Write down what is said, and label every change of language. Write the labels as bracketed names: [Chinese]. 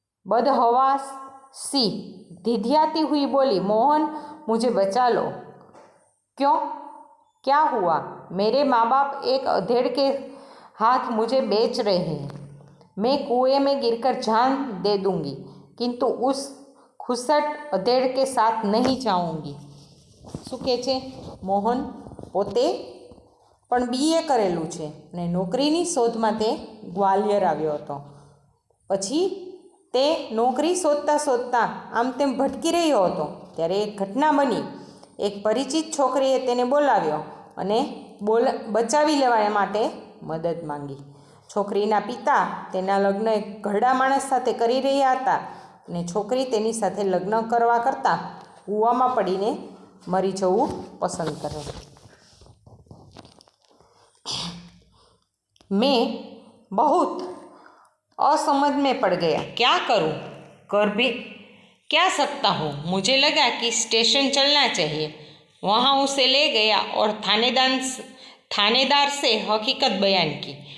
[Hindi] बदहवास सी धिधियाती हुई बोली मोहन मुझे बचा लो। क्यों, क्या हुआ। मेरे माँ बाप एक अधेड़ के हाथ मुझे बेच रहे हैं। मैं कुएं में गिरकर जान दे दूंगी, किंतु उस खुसट अधेड़ के साथ नहीं जाऊंगी। [Gujarati] શું કહે છે મોહન પોતે પણ બીએ કરેલું છે અને નોકરીની શોધમાં તે ગ્વાલિયર આવ્યો હતો। પછી તે નોકરી શોધતા શોધતા આમ તેમ ભટકી રહ્યો હતો ત્યારે એક ઘટના બની। એક પરિચિત છોકરીએ તેને બોલાવ્યો અને બચાવી લેવા માટે મદદ માંગી। છોકરીના પિતા તેના લગ્ન એક ઘરડા માણસ સાથે કરી રહ્યા હતા અને છોકરી તેની સાથે લગ્ન કરવા કરતાં કૂવામાં પડીને મરી જવું પસંદ કરે। [Hindi] मैं बहुत असमझ में पड़ गया। क्या करूं, कर भी क्या सकता हूँ। मुझे लगा कि स्टेशन चलना चाहिए। वहाँ उसे ले गया और थानेदार से हकीकत बयान की।